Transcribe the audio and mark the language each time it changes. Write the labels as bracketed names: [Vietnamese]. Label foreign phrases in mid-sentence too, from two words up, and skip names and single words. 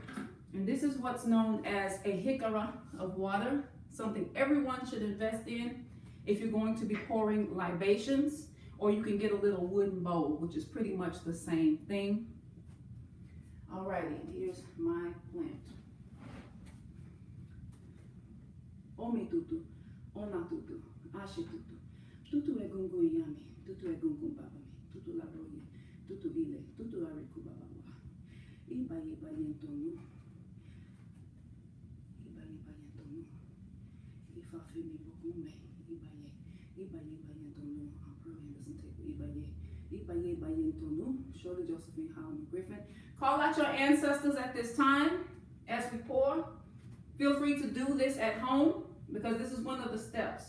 [English] And this is what's known as a hikara of water, something everyone should invest in if you're going to be pouring libations, or you can get a little wooden bowl, which is pretty much the same thing. Alrighty, here's my plant. [Yoruba] Omi tutu, ona tutu, ashi tutu, tutu egungun yami, tutu egungun babami, tutu labroye, tutu ile, tutu ariku babawa, ibaye baye tonu, ibaye baye tonu, Shirley Josephine Holland Griffin. [English] Call out your ancestors at this time as we pour. Feel free to do this at home because this is one of the steps.